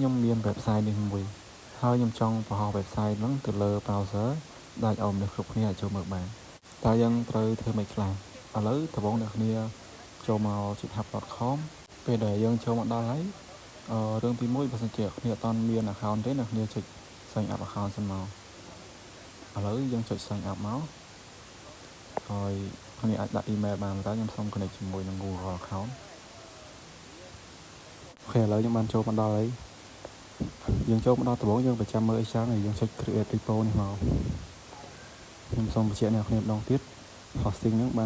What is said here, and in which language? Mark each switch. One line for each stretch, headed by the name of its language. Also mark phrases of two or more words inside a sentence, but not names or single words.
Khmer: ខ្ញុំមាន website នេះមួយហើយខ្ញុំចង់បង្ហោះ website ហ្នឹងទៅលើ browser ដែលឲ្យមនុស្សគ្រប់គ្នាអាចចូលមើលបានតើយើងត្រូវធ្វើម៉េចខ្លះឥឡូវដំបូងអ្នកនរចូលមក github.com ពេលដែលយើងចូលមកដល់ហើយរឿងទី1បើសិនជាអ្នកនរអត់មាន account ទេអ្នកនរចុច
English: sign up account
Khmer: សិនមកឥឡូវយើងចុច
English: sign up
Khmer: មកហើយគ្នាអាចដាក់ email បានតែខ្ញុំសូម connect ជាមួយនឹង
English: Google account
Khmer: អូខេឥឡូវខ្ញុំបានចូលមកដល់ហើយយើងចូលមកដល់ដំបូងយើងប្រចាំមើលអីចឹងហើយយើងចុច
English: create repo
Khmer: នេះមកខ្ញុំសូមបញ្ជាក់អ្នកគ្នាម្ដងទៀត hosting ហ្នឹងបាន